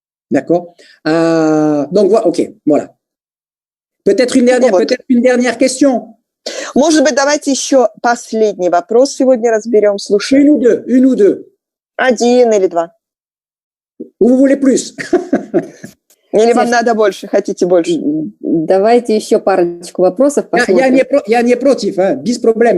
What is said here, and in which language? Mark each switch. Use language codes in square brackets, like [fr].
[fr] D'accord. Donc voilà, ok, voilà. Peut-être une dernière question. [ru] Может быть, давайте еще последний вопрос сегодня разберем. Слушаю. [fr] Une ou deux. [ru] Один или два. [fr] Vous voulez plus? [ru] Или вам надо больше, хотите больше? Давайте еще парочку вопросов посмотрим. Я не против, без проблем.